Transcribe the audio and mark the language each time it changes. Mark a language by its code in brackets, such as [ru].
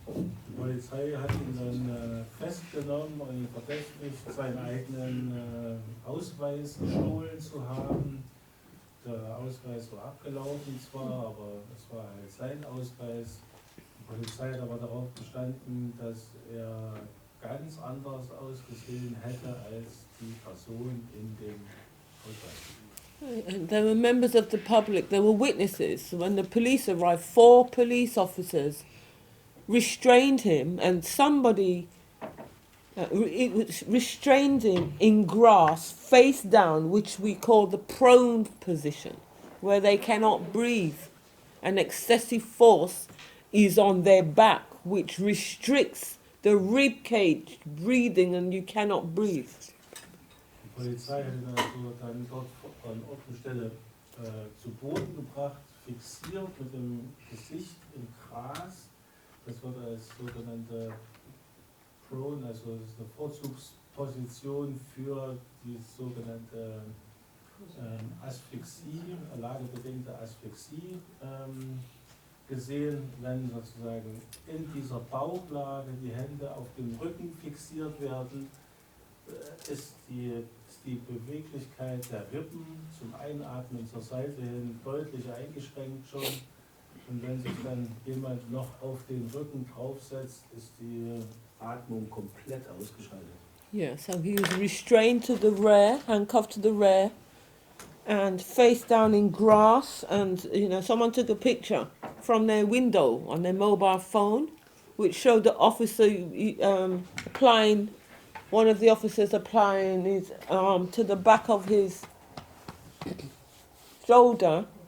[de] Die Polizei hat ihn dann festgenommen und ihn verdächtigt, seinen eigenen Ausweis gestohlen zu haben. Der Ausweis war abgelaufen zwar, aber es war halt sein Ausweis. Die Polizei hat aber darauf bestanden, dass er ganz anders ausgesehen hätte als die Person in dem Ausweis. [en] And there were members of the public, there were witnesses. When the police arrived, 4 police officers restrained him and somebody restrained him in grass, face down, which we call the prone position, where they cannot breathe. And excessive force is on their back, which restricts the rib cage breathing and you cannot breathe. [de] Die Polizei hat ihn also dann dort an Ort und Stelle zu Boden gebracht, fixiert mit dem Gesicht im Gras. Das wird als sogenannte Prone, also das ist eine Vorzugsposition für die sogenannte Asphyxie, lagebedingte Asphyxie gesehen, wenn sozusagen in dieser Bauchlage die Hände auf dem Rücken fixiert werden, ist die Beweglichkeit der Rippen zum Einatmen zur Seite hin deutlich eingeschränkt schon. Und wenn sich dann jemand noch auf den Rücken draufsetzt, ist die Atmung komplett ausgeschaltet. [en] Yeah, so he was restrained to the rear, handcuffed to the rear, and face down in grass. And you know, someone took a picture from their window on their mobile phone, which showed the officer applying. One of the officers applying his arm to the back of his shoulder.